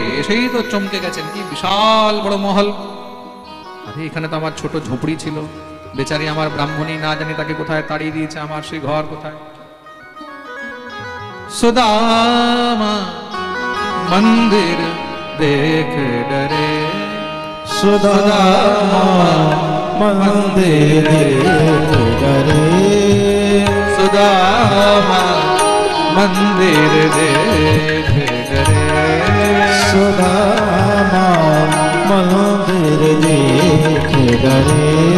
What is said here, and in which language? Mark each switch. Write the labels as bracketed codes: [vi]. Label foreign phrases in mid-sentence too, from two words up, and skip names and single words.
[bn] এসেই তো চমকে গেছেন, কি বিশাল বড় মহল। আরে এখানে তো আমার ছোট ঝুপড়ি ছিল, বেচারি আমার ব্রাহ্মণী না জানি তাকে কোথায় তাড়িয়ে দিয়েছে, আমার সেই ঘর কোথায়। [hi] सुदामा मंदिर देख डरे, सुदामा मंदिर देख डरे, सुदामा मंदिर देख डरे, सुदामा मंदिर देख डरे।